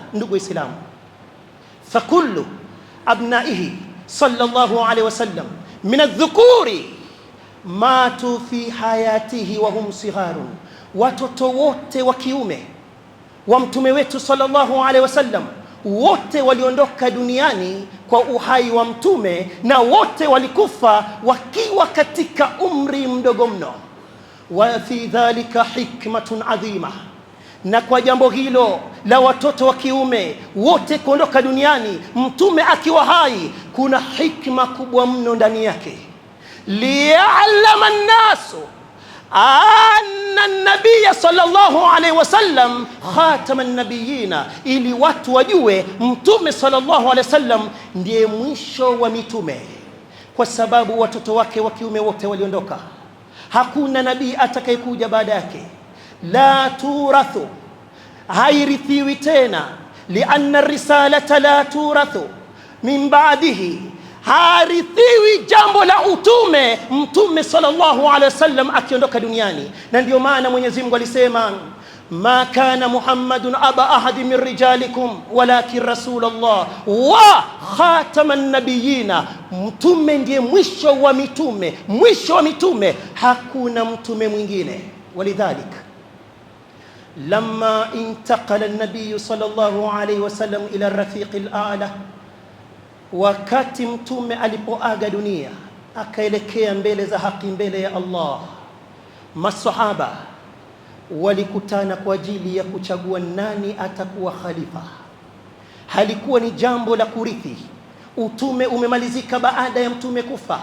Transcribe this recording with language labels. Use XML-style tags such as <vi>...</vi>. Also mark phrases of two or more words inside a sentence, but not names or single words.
<sw>Ndugu Waislamu,</sw> <ar>فكل أبنائه صلى الله عليه وسلم من الذكور ماتوا في حياته وهم صغار,</ar> <sw>watoto wote wa kiume wa mtume wetu</sw> <ar>صلى الله عليه وسلم</ar> <sw>wote waliondoka duniani kwa uhai wa mtume, na wote walikufa wakiwa katika umri mdogo mno.</sw> <ar>وفي ذلك حكمة عظيمة,</ar> <sw>na kwa jambo hilo la watoto wa kiume wote kuondoka duniani mtume akiwa hai kuna hikma kubwa mno ndani yake.</sw> <ar>ليعلم الناس أن النبي صلى الله عليه وسلم خاتم النبيين,</ar> <sw>ili watu wajue mtume</sw> <ar>صلى الله عليه وسلم</ar> <sw>ndiye mwisho wa mitume, kwa sababu watoto wake wa kiume wote waliondoka. Hakuna nabii atakayekuja baada yake.</sw> <ar>لا تورث,</ar> <sw>hairithiwi tena.</sw> <ar>لأن رسالته لا تورث من بعده,</ar> <sw>harithiwi jambo la utume mtume</sw> <ar>صلى الله عليه وسلم</ar> <sw>akiondoka duniani. Na ndio maana Mwenyezi Mungu alisema</sw> <ar>ما كان محمد أبا أحد من رجالكم ولكن رسول الله وخاتم النبيين,</ar> <sw>mtume ndiye mwisho wa mitume, mwisho wa mitume, hakuna mtume mwingine.</sw> <ar>Walidhalik لما انتقل النبي صلى الله عليه وسلم إلى الرفيق الأعلى,</ar> <sw>wakati mtume alipoaga dunia akaelekea mbele za haki, mbele ya Allah, masahaba walikutana kwa ajili ya kuchagua nani atakuwa khalifa. Halikuwa ni jambo la kurithi, utume umemalizika baada ya mtume kufa.</sw>